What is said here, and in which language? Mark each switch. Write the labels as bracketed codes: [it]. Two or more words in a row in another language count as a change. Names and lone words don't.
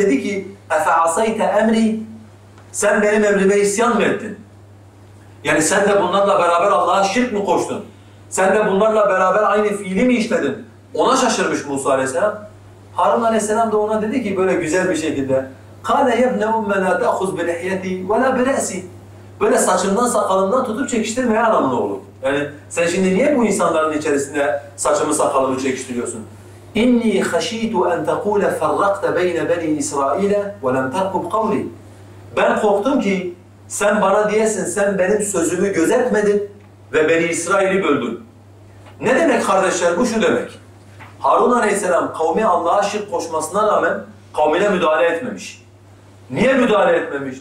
[tr] Dedi ki اَفَعَصَيْتَ emri. Sen benim emrime isyan mı ettin? Yani sen de bunlarla beraber Allah'a şirk mi koştun? Sen de bunlarla beraber aynı fiili mi işledin? Ona şaşırmış Musa Aleyhisselam. Harun Aleyhisselam da ona dedi ki böyle güzel bir şekilde [ar] قَالَ يَبْنَ اُمَّ لَا تَأْخُذْ بِلِحْيَتِي وَلَا بِرَأْسِي. [tr] Böyle saçından sakalından tutup çekiştirmeye anlamına olur. Yani sen şimdi niye bu insanların içerisinde saçımı sakalımı çekiştiriyorsun? [ar] İnni خَشِيتُ أَنْ تَقُولَ فَرَّقْتَ بَيْنَ بَنِي إِسْرَائِيلَ وَلَمْ تَرْقُبْ قَوْلِي. [tr] Ben korktum ki sen bana diyesin sen benim sözümü gözetmedin ve Beni İsrail'i böldün. Ne demek kardeşler? Bu şu demek. Harun Aleyhisselam kavmi Allah'a şirk koşmasına rağmen kavmine müdahale etmemiş. Niye müdahale etmemiş?